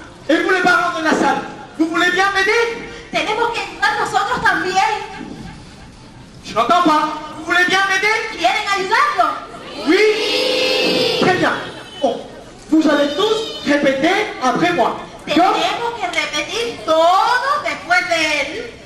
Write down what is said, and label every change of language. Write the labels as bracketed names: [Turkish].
[French] Et vous les parents de la salle? Vous voulez bien m'aider? [Spanish] Tenemos que entrar nosotros también. [French] Je n'entends pas. Vous voulez bien m'aider? [Spanish] ¿Quieren ayudarlo? [French] Oui. Très bien. Bon, vous allez tous répéter après moi. D'accord? [Spanish] Tenemos que repetir todo después de él.